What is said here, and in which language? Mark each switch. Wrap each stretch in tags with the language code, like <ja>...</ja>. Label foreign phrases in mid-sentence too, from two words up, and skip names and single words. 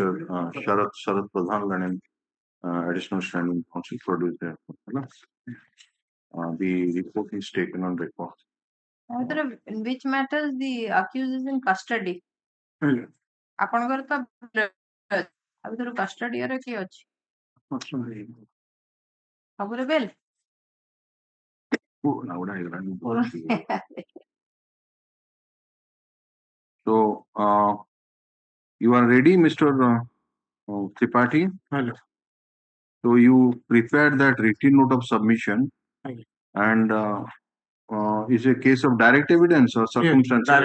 <en>Sharat Pradhan, Learning additional standing counsel produced there. The report is taken on record. In which matters the accused is in custody?</en> <or>ଆପଣଙ୍କର ତ ଆଉ ଭିତରୁ କଷ୍ଟଡି ରେ କିଏ ଅଛି? ସବୁରେ ବେଲ?</or> <en>So, you are ready, Mr. Tripathi? Hello. So you prepared that written note of submission, and is a case of direct evidence or circumstantial?</en>